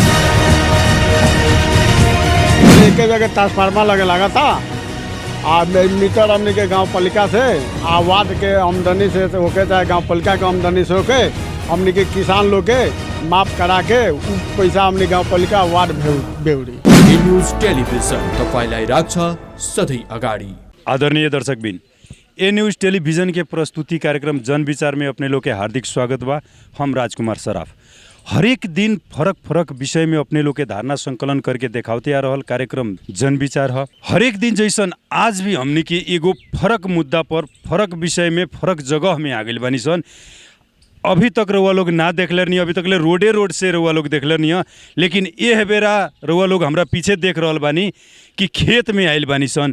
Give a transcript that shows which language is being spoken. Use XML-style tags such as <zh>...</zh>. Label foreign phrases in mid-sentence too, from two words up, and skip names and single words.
<bho>एक जगह ट्रांसफार्मर लगे लगा था आ मीटर हमने के गांव पालिका से आ वार्ड के आमदनी से होके चाहे गांव पालिका के आमदनी से होके हमने के किसान लोग के माफ करा के पैसा हमने गांव पालिका वार्ड बेउरी।</bho> <ne>न्यूज टेलिभिजन तपाईलाई राख्छ सधैँ अगाडि।</ne> <bho>आदरणीय दर्शकबिन, ए न्यूज टेलीविजन के प्रस्तुति कार्यक्रम जन विचार में अपने लोग के हार्दिक स्वागत बा। हम राजकुमार सराफ हरेक दिन फरक फरक विषय में अपने लोग के धारणा संकलन करके देखावते आ रहल कार्यक्रम जन विचार है। हरेक दिन जैसन आज भी हमने के एगो फरक मुद्दा पर फरक विषय में फरक जगह में आ गई बानी सन। अभी तक रउआ लोग ना देखले नहीं, अभी तक ले रोड से रउआ लोग देखले नहीं, लेकिन ये बेरा रउआ लोग हमरा पीछे देख रहल बानी कि खेत में आयल बानी सन।</bho>